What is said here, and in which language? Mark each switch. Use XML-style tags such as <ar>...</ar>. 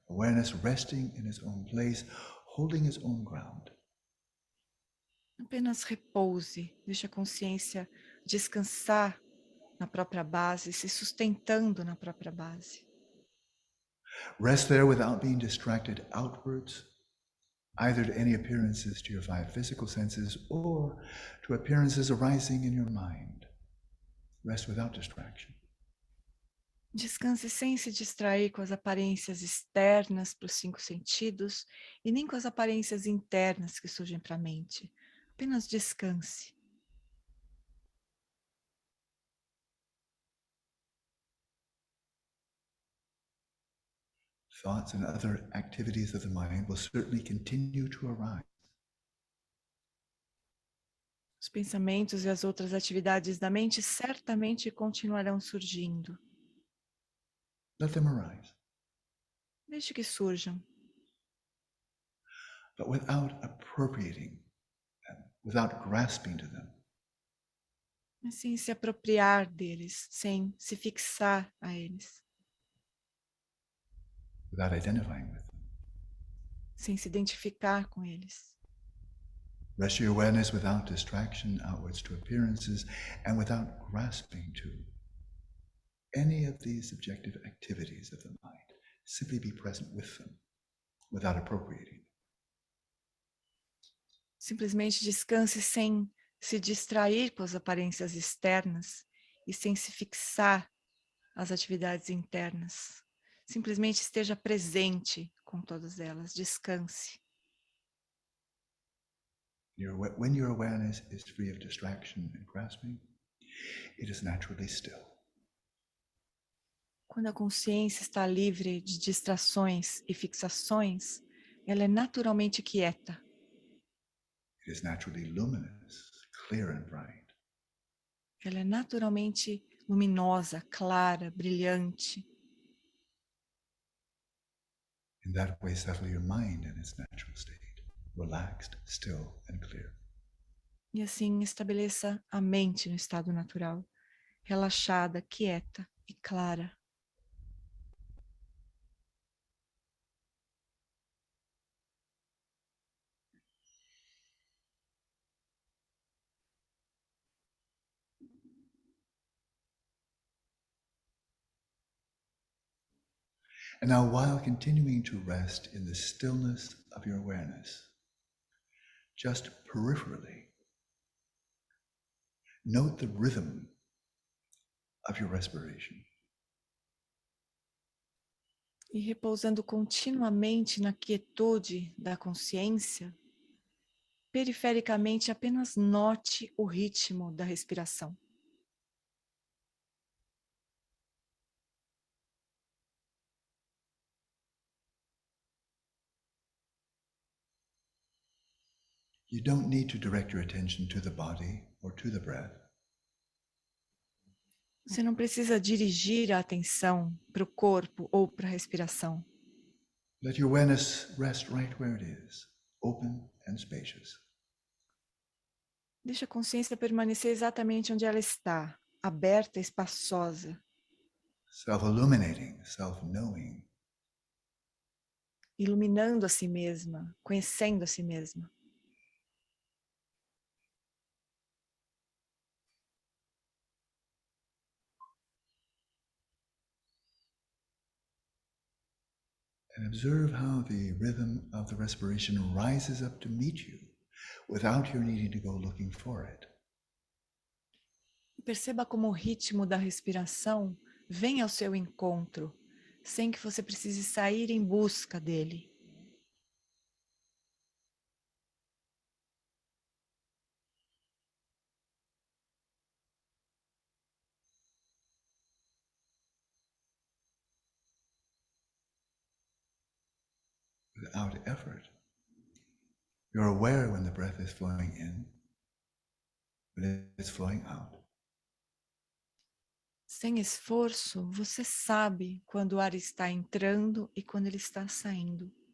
<en>Awareness resting in its own place, holding its own ground.</en> <pt>Apenas repouse, deixe a consciência descansar na própria base, se sustentando na própria base.</pt> <en>Rest there without being distracted outwards, either to any appearances to your five physical senses or to appearances arising in your mind. Rest without distraction.</en> <pt>Descanse sem se distrair com as aparências externas para os cinco sentidos e nem com as aparências internas que surgem para a mente. Apenas descanse.</pt> <en>Thoughts and other activities of the mind will certainly continue to arise.</en> <pt>Os pensamentos e as outras atividades da mente certamente continuarão surgindo.</pt> <en>Let them arise,</en> <pt>Deixe que surjam,</pt> <en>but without appropriating them, without grasping to them.</en> <pt>mas sem se apropriar deles, sem se fixar a eles,</pt> <en>Without identifying with them.</en> <pt>sem se identificar com eles.</pt> <en>Rest your awareness without distraction outwards to appearances and without grasping to any of these subjective activities of the mind. Simply be present with them without appropriating.</en> <pt>Simplesmente descanse sem se distrair com as aparências externas e sem se fixar às atividades internas. Simplesmente esteja presente com todas elas, descanse.</pt> <en>When your awareness is free of distraction and grasping, it is naturally still.</en> <pt>Quando a consciência está livre de distrações e fixações, ela é naturalmente quieta.</pt> <en>It is naturally luminous, clear and bright.</en> <pt>Ela é naturalmente luminosa, clara, brilhante.</pt> <en>In that way, settle your mind in its natural state, relaxed, still and clear.</en> <pt>E assim estabeleça a mente no estado natural, relaxada, quieta e clara.</pt> <en>And now, while continuing to rest in the stillness of your awareness, just peripherally, note the rhythm of your respiration.</en> <pt>E repousando continuamente na quietude da consciência, perifericamente apenas note o ritmo da respiração.</pt> <en>You don't need to direct your attention to the body or to the breath.</en> <pt>Você não precisa dirigir a atenção para o corpo ou para a respiração.</pt> <en>Let your awareness rest right where it is, open and spacious.</en> <pt>Deixe a consciência permanecer exatamente onde ela está, aberta e espaçosa,</pt> <en>Self-illuminating, self-knowing.</en> <pt>iluminando a si mesma, conhecendo a si mesma.</pt> <en>And observe how the rhythm of the respiration rises up to meet you without your needing to go looking for it.</en> <pt>Perceba como o ritmo da respiração vem ao seu encontro, sem que você precise sair em busca dele.</pt> <en>Without effort. You're aware when the breath is flowing in, when it's flowing out.</en> <pt>Sem esforço, você sabe quando o ar está entrando e quando ele está saindo.</pt>